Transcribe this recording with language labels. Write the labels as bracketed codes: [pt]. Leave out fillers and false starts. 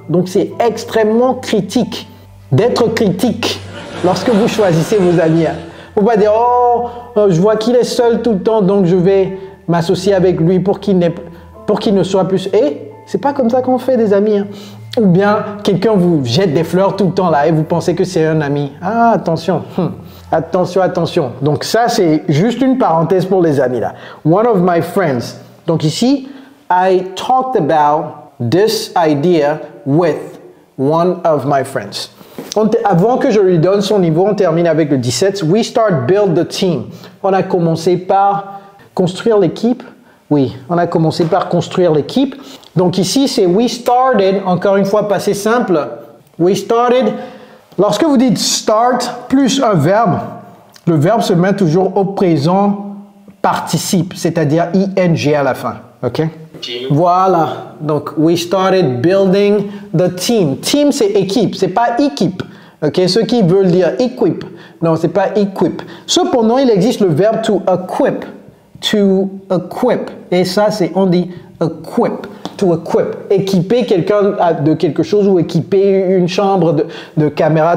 [fr] Donc c'est extrêmement critique d'être critique lorsque vous choisissez vos amis. Hein. Faut pas dire oh je vois qu'il est seul tout le temps donc je vais m'associer avec lui pour qu'il ne soit plus. Et c'est pas comme ça qu'on fait des amis. Hein. Ou bien quelqu'un vous jette des fleurs tout le temps là et vous pensez que c'est un ami. Ah attention, attention. Donc ça c'est juste une parenthèse pour les amis là. [en] One of my friends. [fr] Donc ici, [en] I talked about this idea with one of my friends. [fr] Avant que je lui donne son niveau, on termine avec le 17. [en] We start build the team. [fr] On a commencé par construire l'équipe. Oui, on a commencé par construire l'équipe. Donc ici, c'est [en] we started, [fr] encore une fois, passé simple. [en] We started. [fr] Lorsque vous dites start plus un verbe, le verbe se met toujours au présent participe, c'est-à-dire ing à la fin. OK? Voilà. Donc, [en] we started building the team. [fr] Team, c'est équipe, c'est pas équipe. OK? Ceux qui veulent dire equip. Non, c'est pas equip. Cependant, il existe le verbe to equip. [en] To equip. [fr] Et ça, on dit [en] equip. To equip. [fr] Équiper quelqu'un de quelque chose ou équiper une chambre de caméra.